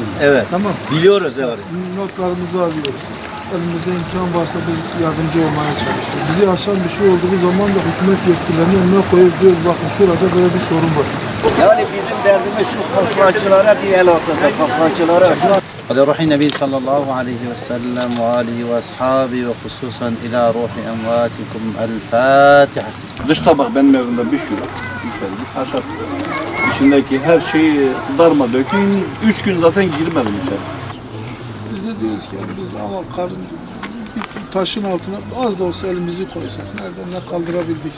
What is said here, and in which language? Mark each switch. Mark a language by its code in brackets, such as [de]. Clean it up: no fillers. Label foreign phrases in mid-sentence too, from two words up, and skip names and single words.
[tr] Evet. Tamam. Biliyoruz yani. Notlarımızı alıyoruz. Elimizde imkan varsa biz yardımcı olmaya çalışıyoruz. Bizi aşan bir şey olduğu zaman da hükümet yetkililerinin önüne koyup diyoruz bakın şurada böyle bir sorun var. Yani bizim derdimiz şu faslançılara bir el atılsa faslançılara. [ar] على روح النبي صلى الله عليه وسلم وآله وأصحابه وخصوصا إلى روح أمواتكم الفاتحة. [tr] Dış tabak benim evimde bir kilo. Bir haşat. İçindeki her şeyi darmadökün. 3 gün zaten girmedim içeri. Biz de diyoruz ki yani biz ama karın bir taşın altına az da olsa elimizi koysak nereden ne kaldırabildikse.